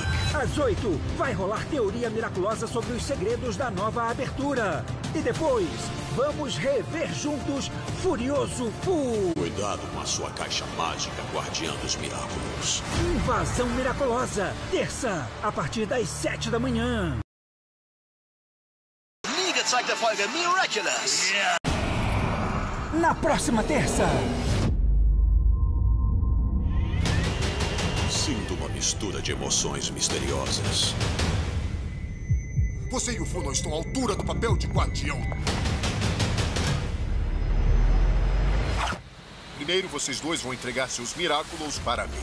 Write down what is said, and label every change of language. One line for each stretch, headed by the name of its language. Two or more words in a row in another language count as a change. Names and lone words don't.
Portuguese: Às 8, vai rolar teoria miraculosa sobre os segredos da nova abertura. E depois, vamos rever juntos Furioso Fu. Cuidado com a sua caixa mágica, Guardiã dos Miraculos. Invasão Miraculosa, terça, a partir das 7 da manhã.
German: Nie gezeigte Folge Miraculous.
Portuguese: Na próxima terça. Sinto uma mistura de emoções misteriosas. Você e o Fu não estão à altura do papel de guardião. Primeiro, vocês dois vão entregar seus Miraculous para mim.